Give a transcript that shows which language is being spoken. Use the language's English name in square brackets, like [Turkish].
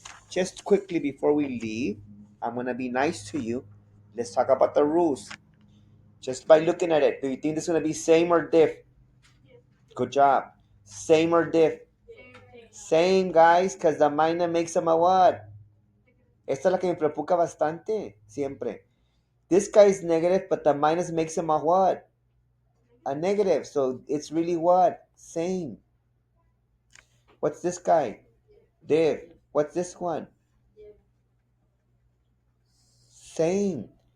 [English] Just quickly before we leave, I'm going to be nice to you. Let's talk about the rules. Just by looking at it, do you think this is going to be same or diff? Good job. Same or diff? Same, guys, because the minus makes them a what? [Spanish] Esta es la que me preocupa bastante, siempre. [English] This guy is negative, but the minus makes him a what? A negative. So it's really what? Same. What's this guy? Div. What's this one? Same.